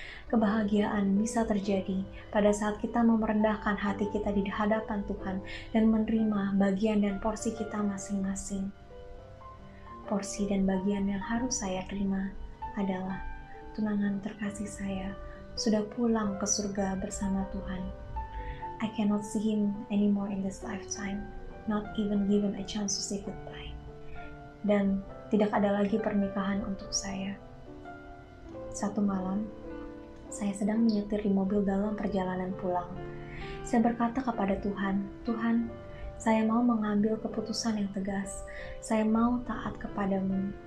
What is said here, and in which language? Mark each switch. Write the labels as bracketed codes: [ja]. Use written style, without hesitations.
[id] Kebahagiaan bisa terjadi pada saat kita merendahkan hati kita di hadapan Tuhan dan menerima bagian dan porsi kita masing-masing. Porsi dan bagian yang harus saya terima adalah tunangan terkasih saya sudah pulang ke surga bersama Tuhan. [en] I cannot see him anymore in this lifetime, not even given a chance to say goodbye. [id] Dan tidak ada lagi pernikahan untuk saya. Satu malam, saya sedang menyetir di mobil dalam perjalanan pulang. Saya berkata kepada Tuhan, Tuhan, saya mau mengambil keputusan yang tegas. Saya mau taat kepadamu.